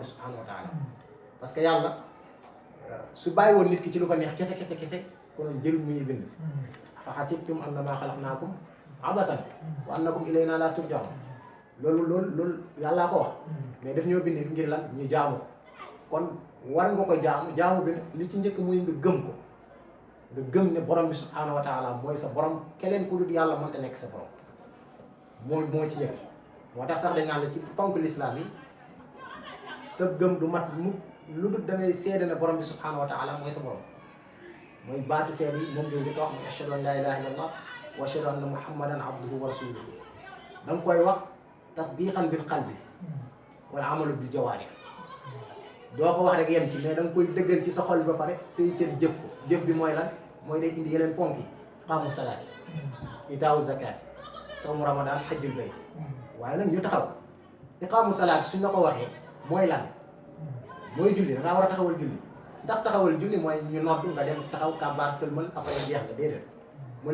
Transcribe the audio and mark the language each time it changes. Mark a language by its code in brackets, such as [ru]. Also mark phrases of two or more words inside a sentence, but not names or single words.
[wo] bi [ar] سبحانه وتعالى [fr] parce que [wo] yàlla su bàyyi woon nit ki ci lu ko neex kese konoon jëriñ mu ñuy bind fa [ar] حسبتم أنما خلقناكم عبثا وأنكم إلينا لا ترجعون [wo] loolu yàllaa ko wax mais daf ñoo bind ngir lan ñu jaamu ko kon war nga ko jaamu bi li ci njëkk muy nga gëm ko nga gëm ne borom bi [ar] سبحانه وتعالى [wo] mooy sa borom keneen ku dul yàlla mënta nekk sa borom moo ci njëkk moo tax sax dañ naan la ci ponk lislaam yi sa gëm du mat mu lu dul da ngay seede ne borom bi [ar] سبحانه وتعالى [wo] mooy sa borom mooy baatu seede yi moom ngay njëkk a wax mooy [ar] أشهد أن لا إله إلا الله وأشهد أن محمدا عبده ورسوله [wo] da nga koy wax [ar] تصديقا بالقلب والعمل بالجوارح [wo] doo ko wax rek yem ci mais da nga koy dëggal ci sa xol ba pare say cër jëf ko jëf bi mooy lan mooy day indi yeneen ponk yi [ar] إقام الصلاة إيتاء الزكاة صوم رمضان حج البيت [wo] waaye nag ñu taxaw [ar] إقام الصلاة [wo] suñ la ko waxee mooy lan mooy julli da ngaa war a taxawal julli ndax taxawal julli mooy ñu noddu nga dem taxaw kàbbaar sëlmal après jeex na déedéet mu